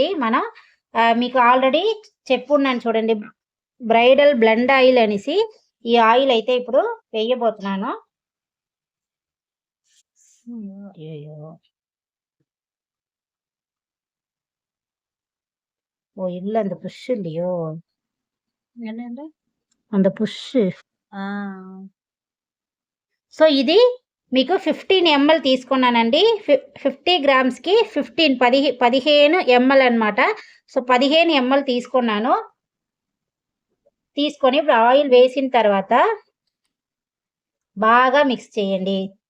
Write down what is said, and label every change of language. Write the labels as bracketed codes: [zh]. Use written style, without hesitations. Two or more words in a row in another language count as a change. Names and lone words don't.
[te] మనం మీకు ఆల్రెడీ చెప్పున్నాను చూడండి [en] bridal blend oil [te] అనేసి. ఈ ఆయిల్ అయితే ఇప్పుడు వేయబోతున్నాను. అయ్యయ్యో! ஓ! [ta] இல்ல அந்த புஷ் இல்லையோ? என்னது? அந்த புஷ். [te] ఆ! సో, ఇది మీకు 15 ఎంఎల్ తీసుకున్నానండి. 50 గ్రామ్స్‌కి 15 ఎంఎల్ అన్నమాట. సో, 15 ఎంఎల్ తీసుకున్నాను. తీసుకొని ఇప్పుడు ఆయిల్ వేసిన తర్వాత బాగా మిక్స్ చేయండి.